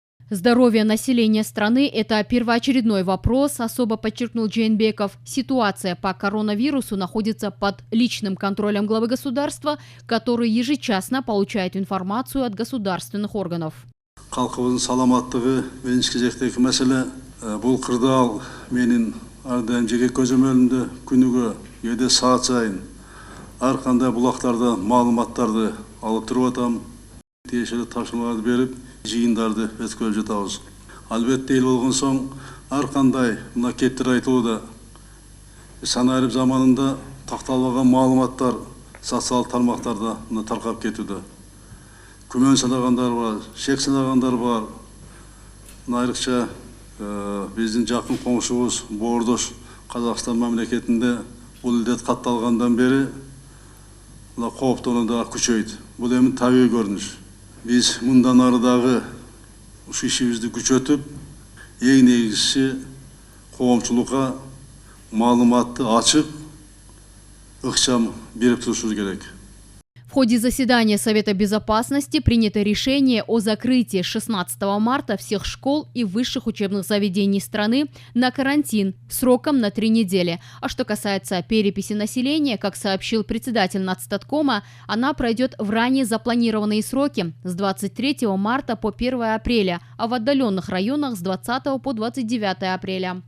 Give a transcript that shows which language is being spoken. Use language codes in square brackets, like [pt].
[ru] Здоровье населения страны – это первоочередной вопрос, особо подчеркнул Жээнбеков. Ситуация по коронавирусу находится под личным контролем главы государства, который ежечасно получает информацию от государственных органов. [ky] Халкыбыздын саламаттыгы биринчи кезектеги маселе. Бул кырдаал менин ар дайым жеке көзөмөлүмдө күнүгө кээде саат сайын ар кандай булактардан маалыматтарды алып туруп атам. Тиешелүү тапшырмаларды берип, жыйындарды өткөрүп жатабыз. Албетте эл болгон соң ар кандай мына кептер айтылууда. Санайрып заманында такталбаган маалыматтар социалдык тармактарда таркап кетүүдө. Күмөн санагандар бар, шек санагандар бар. Айрыкча биздин жакын коңшубуз Боордош Казакстан мамлекетинде бул илдет катталгандан бери кооптонуу да күчөйт. Бул эми табигый көрүнүш. Биз мындан ары дагы ушу ишибизди күчөтүп, эң негизгиси коомчулукка маалыматты ачык, ыкчам берип турушубуз керек. [ru] В ходе заседания Совета Безопасности принято решение о закрытии 16 марта всех школ и высших учебных заведений страны на карантин сроком на 3 недели. А что касается переписи населения, как сообщил председатель Нацстаткома, она пройдет в ранее запланированные сроки с 23 марта по 1 апреля, а в отдаленных районах с 20 по 29 апреля.